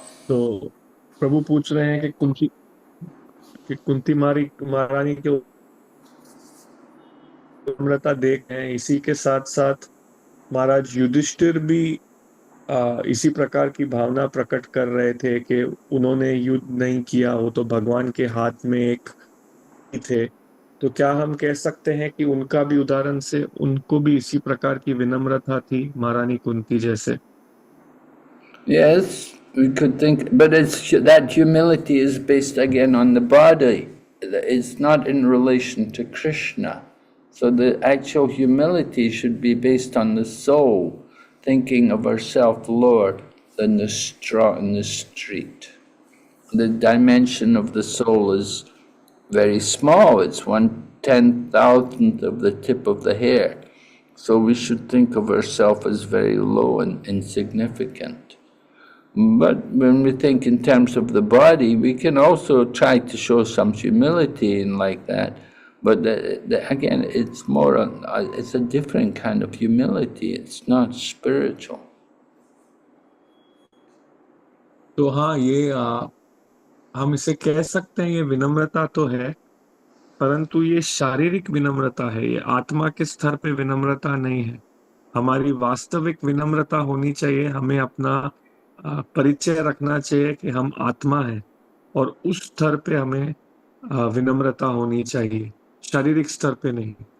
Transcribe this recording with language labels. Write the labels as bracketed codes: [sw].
[hi] तो प्रभु पूछ रहे हैं कि कुंती महारानी की विनम्रता देख हैं, इसी के साथ साथ महाराज युधिष्ठिर भी इसी प्रकार की भावना प्रकट कर रहे थे कि उन्होंने युद्ध नहीं किया, वो तो भगवान के हाथ में एक थे। तो क्या हम कह सकते हैं कि उनका भी उदाहरण से उनको भी इसी प्रकार की विनम्रता थी महारानी कुंती जैसे? [en] yes, we could think, but that humility is based again on the body. It's not in relation to Krishna. So the actual humility should be based on the soul, thinking of herself lower than the straw in the street. The dimension of the soul is very small. It's 1/10,000th of the tip of the hair. So we should think of ourselves as very low and insignificant. But when we think in terms of the body, we can also try to show some humility and like that. But again, it's more, it's a different kind of humility. It's not spiritual. [hi] तो हाँ, ये हम इसे कह सकते हैं, ये विनम्रता तो है, परंतु ये शारीरिक विनम्रता है, ये आत्मा के स्तर पे विनम्रता नहीं है। हमारी वास्तविक विनम्रता होनी चाहिए, हमें अपना परिचय रखना चाहिए कि हम आत्मा हैं, और उस स्तर पे हमें विनम्रता होनी चाहिए, शारीरिक स्तर पे नहीं।